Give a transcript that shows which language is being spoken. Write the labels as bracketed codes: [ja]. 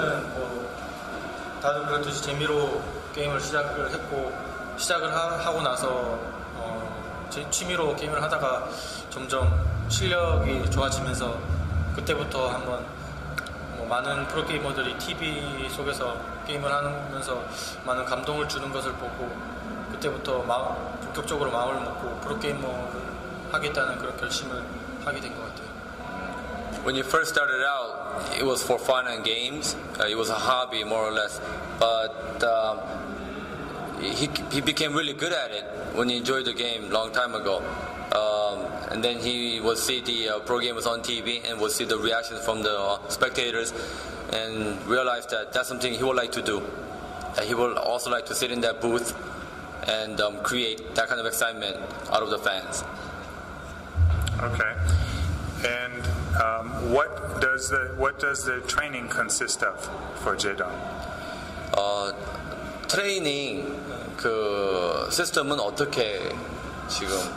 [ko] 처음에는 다들 그렇듯이 재미로 게임을 시작을 했고, 시작을 하고 나서 제 취미로 게임을 하다가 점점 실력이 좋아지면서 그때부터 한번 많은 프로게이머들이 TV 속에서 게임을 하면서 많은 감동을 주는 것을 보고 그때부터 본격적으로 마음을 먹고 프로게이머를 하겠다는 그런 결심을 하게 된 것 같아요. [en] When you first started out, it was for fun and games. It was a hobby, more or less. But he became really good at it when he enjoyed the game long time ago. And then he would see the pro gamers on TV and would see the reactions from the spectators and realize that that's something he would like to do. He would also like to sit in that booth and create that kind of excitement out of the fans. Okay. And what does the training consist of for Jaedong? [ko] 트레이닝 그 시스템은 어떻게 지금